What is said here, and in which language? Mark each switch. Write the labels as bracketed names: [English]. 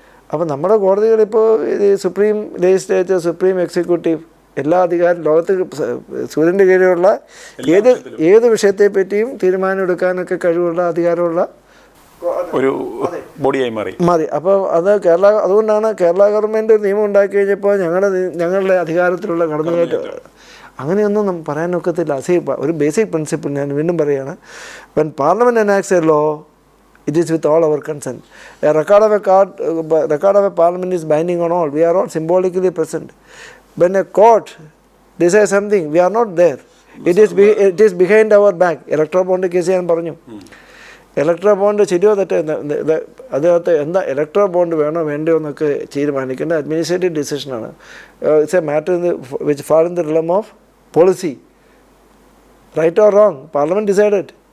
[Malayalam] അപ്പോൾ നമ്മുടെ കോടതികളിപ്പോൾ supreme legislature, supreme executive എല്ലാ അധികാരം ലോകത്ത് സൂര്യൻ്റെ കീഴിലുള്ള ഏത് വിഷയത്തെ പറ്റിയും തീരുമാനം എടുക്കാനൊക്കെ കഴിവുള്ള അധികാരമുള്ള ഒരു ബോഡിയായി മാറി. അപ്പോൾ അതുകൊണ്ടാണ് കേരള ഗവൺമെൻറ് ഒരു നിയമം ഉണ്ടാക്കി കഴിഞ്ഞപ്പോൾ ഞങ്ങളുടെ അധികാരത്തിലുള്ള കടന്നുകയറ്റം അങ്ങനെയൊന്നും പറയാനൊക്കത്തില്ല. ഒരു ബേസിക് പ്രിൻസിപ്പിൾ ഞാൻ വീണ്ടും പറയുകയാണ്. [English] When parliament enacts a law, it is with all our consent. A record of a parliament is binding on all. We are all symbolically present. When a court decides something, we are not there. It is behind our back. [Malayalam] Electoral bond case ഞാൻ പറഞ്ഞു. Electoral bond ശരിയോ തെറ്റോ അതിനകത്ത് എന്താ electoral bond വേണോ വേണ്ടയോ എന്നൊക്കെ തീരുമാനിക്കേണ്ട administrative ഡിസിഷനാണ്. [English] It's a matter which fall in the realm of policy. Right or wrong, parliament decided.